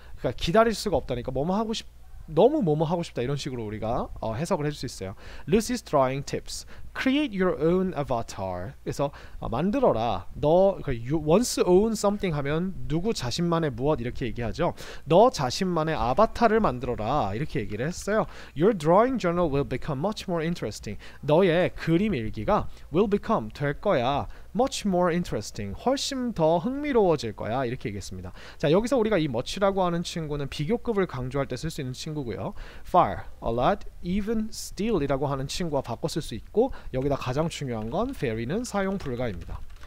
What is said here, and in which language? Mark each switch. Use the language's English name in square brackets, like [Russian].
[Korean] 그러니까 기다릴 수가 없다니까 너무 뭐뭐 하고 싶다 이런 식으로 우리가 해석을 해줄 수 있어요. [English] Lucy's drawing tips. Create your own avatar. [Korean] 그래서 만들어라. 너 once own something 하면 누구 자신만의 무엇 이렇게 얘기하죠. 너 자신만의 아바타를 만들어라 이렇게 얘기를 했어요. [English] Your drawing journal will become much more interesting. [Korean] 너의 그림 일기가 [English] will become [Korean] 될 거야. [English] much more interesting. [Korean] 훨씬 더 흥미로워질 거야. 이렇게 얘기했습니다. 자, 여기서 우리가 이 much라고 하는 친구는 비교급을 강조할 때 쓸 수 있는 친구고요. far, a lot, even, still 이라고 하는 친구와 바꿔 쓸 수 있고 여기다 가장 중요한 건 very는 사용 불가입니다.